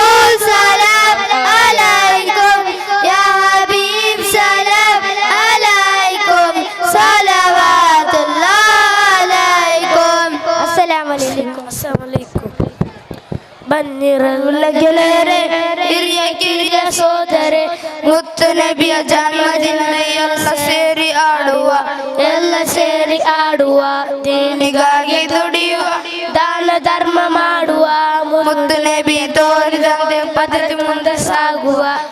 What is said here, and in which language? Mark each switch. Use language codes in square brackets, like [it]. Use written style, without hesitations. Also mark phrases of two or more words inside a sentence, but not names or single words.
[ar] سلام عليكم يا حبيب سلام عليكم صلوات الله عليكم السلام عليكم [kn] ಬನ್ನಿರಲ್ಲ ಗೆಳೆಯರೆ ಹಿರಿಯ ಕಿರಿಯ ಸೋದರೆ ಮುತ್ತು ನಬಿಯ ಜನ್ಮದಿನ ಎಲ್ಲ ಸೇರಿ ಆಡುವ ದೇಣಿಗಾಗಿ ದುಡಿಯುವ ದಾನ ಧರ್ಮ ಮಾಡುವ ಮುತ್ತು ನಬಿ ತೋರಿದಂತೆ ಪದ್ಧತಿ ಮುಂದೆ ಸಾಗುವ